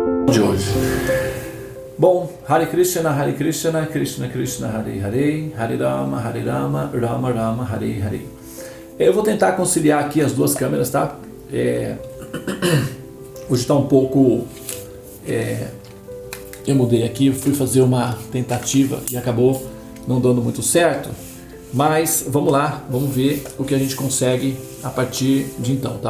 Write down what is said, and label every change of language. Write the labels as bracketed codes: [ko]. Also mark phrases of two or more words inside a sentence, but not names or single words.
[pt] de hoje. Bom, [sa] Hare Krishna, Krishna Krishna, Hare Hare, Hare Rama, Rama Rama, Hare Hare. [pt] Eu vou tentar conciliar aqui as duas câmeras, tá? Hoje está um pouco... eu mudei aqui, fui fazer uma tentativa e acabou não dando muito certo. Mas vamos lá, vamos ver o que a gente consegue a partir de então, tá?